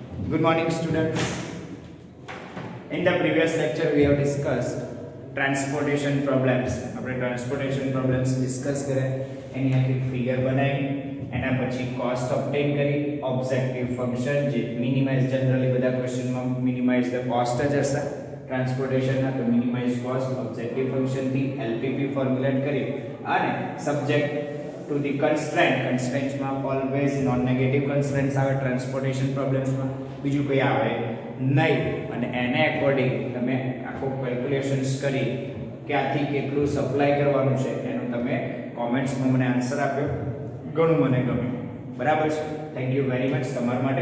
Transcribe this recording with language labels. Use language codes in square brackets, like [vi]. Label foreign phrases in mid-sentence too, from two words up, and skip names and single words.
[en] Good morning, students. In the previous lecture, we have discussed transportation problems. [gu] આપણે [en] transportation problems discuss [gu] કર્યા, એની આખી ફિગર બનાવી, એના પછી [en] cost obtain [gu] કરી, [en] objective function [gu] જે [en] minimize generally [gu] બધા ક્વેશ્ચનમાં [en] minimize the cost [gu] જ હશે ટ્રાન્સપોર્ટેશન ના, તો [en] minimize cost objective function [gu] થી LPP ફોર્મ્યુલેટ કરી અને [en] subject to the constraints [gu] માં [en] always non negative constraints [gu] આવે [en] transportation problems [gu] માં, બીજું કોઈ આવે નહીં, અને એને અકોર્ડિંગ તમે આખો કેલ્ક્યુલેશન્સ કરી ક્યાંથી કેટલું સપ્લાય કરવાનું છે એનો તમે કોમેન્ટ્સમાં મને આન્સર આપ્યો, ઘણું મને ગમ્યું. બરાબર છે, [en] thank you very much [gu] તમારા માટે.